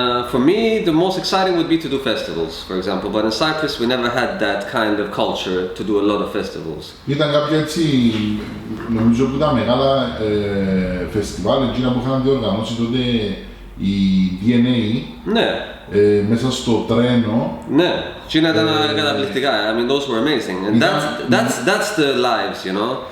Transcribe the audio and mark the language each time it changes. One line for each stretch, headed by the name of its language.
English: For me, the most exciting would be to do festivals, for example. But in Cyprus, we never had that kind of culture to do a lot of festivals.
Greek: Ήταν κάποια έτσι, νομίζω που τα μεγάλα φεστιβάλ, εκείνα που είχαν διοργανώσει τότε η DNA, ναι. Μέσα στο τρένο. Ναι, εκείνα ήταν καταπληκτικά.
English: I mean, those were amazing. And that's the lives, you know.